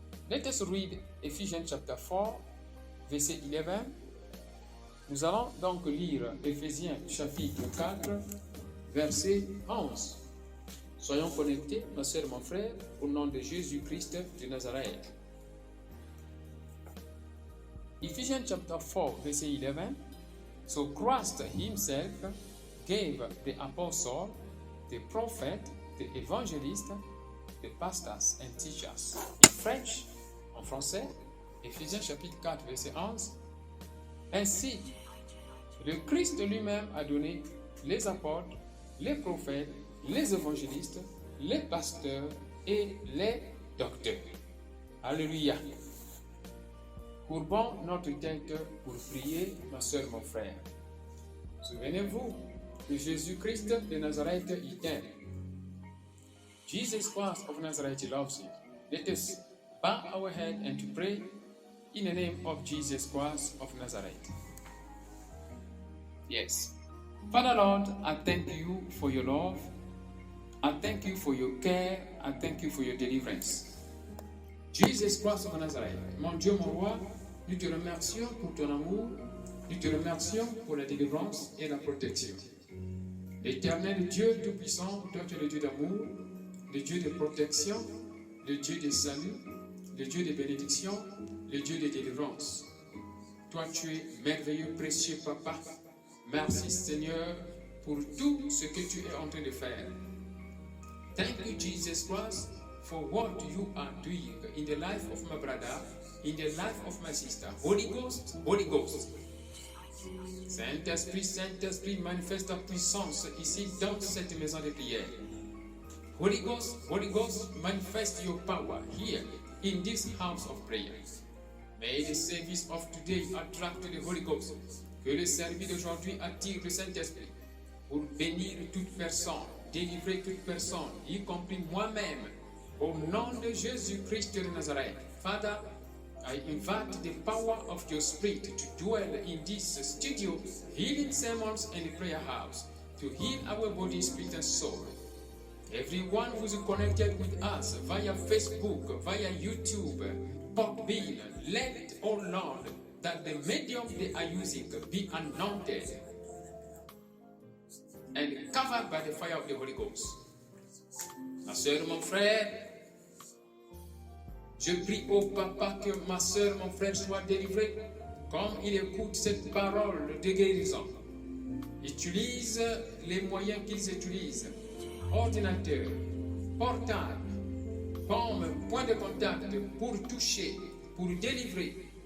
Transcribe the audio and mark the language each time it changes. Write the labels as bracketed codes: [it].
[en] Let us read Ephesians chapter 4, verset 11. [fr] Nous allons donc lire Éphésiens chapitre 4, verset 11. Soyons connectés, ma sœur, mon frère, au nom de Jésus-Christ de Nazareth. [en] Ephesians chapter 4, verset 11. So Christ himself gave the apostle, the prophet, the evangelist, the pastors and teachers. In French, [fr] en français, Éphésiens chapitre 4, verset 11. Ainsi, le Christ lui-même a donné les apôtres, les prophètes, les évangélistes, les pasteurs et les docteurs. Alléluia. Courbons notre tête pour prier, ma soeur, mon frère. Souvenez-vous que Jésus-Christ de Nazareth y t'aime. [en] Jesus Christ of Nazareth loves you. Let us bow our head and to pray in the name of Jesus Christ of Nazareth. Yes. Father Lord, I thank you for your love. I thank you for your care. I thank you for your deliverance. [fr] Jesus Christ of Nazareth, mon Dieu, mon roi, nous te remercions pour ton amour, nous te remercions pour la délivrance et la protection. L'éternel Dieu Tout-Puissant, toi tu es le Dieu d'amour, le Dieu de protection, le Dieu de salut, le Dieu de bénédiction, le Dieu de délivrance. Toi tu es merveilleux, précieux Papa. Merci Seigneur pour tout ce que tu es en train de faire. [en] Thank you Jesus Christ for what you are doing in the life of my brother, in the life of my sister. Holy Ghost, Holy Ghost. [fr] Saint-Esprit, Saint-Esprit, manifeste ta puissance ici dans cette maison de prière. [en] Holy Ghost, manifest your power here in this house of prayer. May the service of today attract the Holy Ghost. [fr] Que le service d'aujourd'hui attire le Saint-Esprit pour bénir toute personne, délivrer toute personne, y compris moi-même, au nom de Jésus-Christ de Nazareth. [en] Father, I invite the power of your Spirit to dwell in this studio, healing sermons and prayer house, to heal our body, spirit and soul. Everyone who is connected with us via Facebook, via YouTube, Podbean, let it, oh Lord, that the medium they are using be anointed and covered by the fire of the Holy Ghost. [fr] Ma soeur, mon frère, je prie au Papa que ma soeur, mon frère soit délivré comme il écoute cette parole de guérison. Utilise les moyens qu'ils utilisent, ordinateur, portable, comme point de contact pour toucher, pour délivrer.